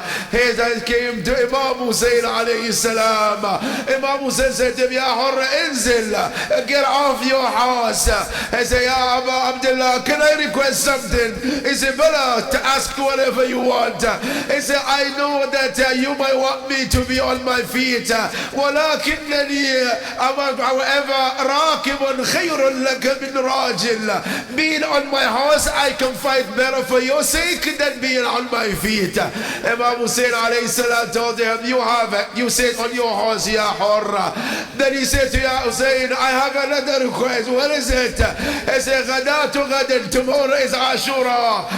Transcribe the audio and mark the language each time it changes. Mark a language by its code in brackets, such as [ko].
[en] He then came to Imam Hussein alayhi salam. Imam Hussein said to him, Ya Hur, inzil, get off your horse. He said, Ya Aba Abdullah, can I request something? He said, Bala, to ask whatever you want. He said, I know that you might want me to be on my feet. [ar] ولكنني, [en] however, [ar] راكب خير لك من راجل. [en] Being on my horse, I can fight better for your sake than being on my feet. Imam Hussein alayhi salam told him, you have it. You sit on your horse, ya Hur. Then he said to Ya Hussein, I have another request. What is it? He said, [ar] Ghadatu Ghadan. [en] Tomorrow is Ashura.